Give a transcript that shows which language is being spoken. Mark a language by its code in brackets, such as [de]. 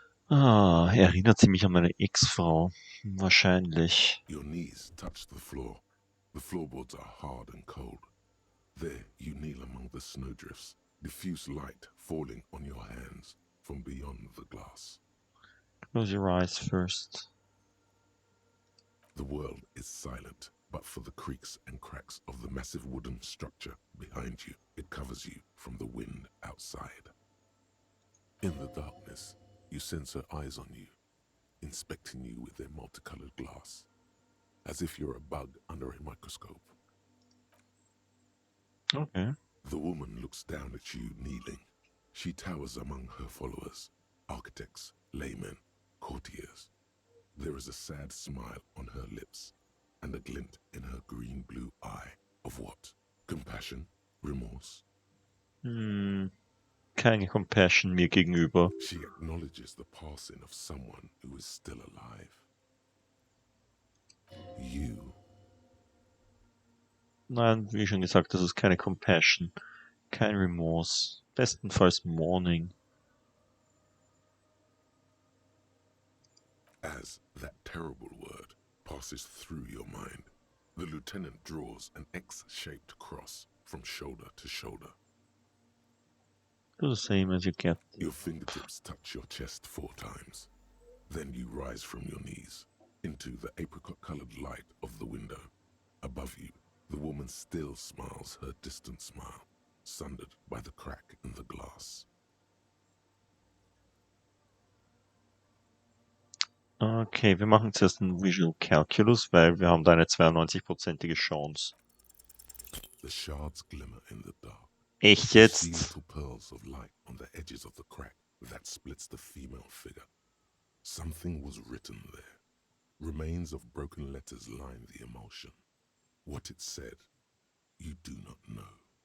[de] Erinnert sie mich an meine Ex-Frau. Wahrscheinlich. [en] Your knees touch the floor. The floorboards are hard and cold. There you kneel among the snowdrifts, diffuse light falling on your hands from beyond the glass. Close your eyes first. The world is silent, but for the creaks and cracks of the massive wooden structure behind you, it covers you from the wind outside. In the darkness, you sense her eyes on you. In inspecting you with their multicolored glass, as if you're a bug under a microscope. Okay. The woman looks down at you kneeling. She towers among her followers, architects, laymen, courtiers. There is a sad smile on her lips and a glint in her green-blue eye of what? Compassion? Remorse? [de] Keine Compassion mir gegenüber. [en] She acknowledges the passing of someone who is still alive. You. [de] Nein, wie schon gesagt, das ist keine Compassion. Kein Remorse. Bestenfalls Mourning. [en] As that terrible word passes through your mind, the lieutenant draws an X-shaped cross from shoulder to shoulder. Do the same as you get. Your fingertips touch your chest 4 times. Then you rise from your knees into the apricot-colored light of the window. Above you, the woman still smiles her distant smile, sundered by the crack in the glass. [de] Okay, wir machen zuerst einen Visual Calculus, weil wir haben da eine 92%ige Chance. [en] The shards glimmer in the dark. [de] Echt [en] You see [de] jetzt? [en] little pearls of light on the edges of the crack that splits the female figure. Something was written there. Remains of broken letters line the emulsion. What it said, you do not know.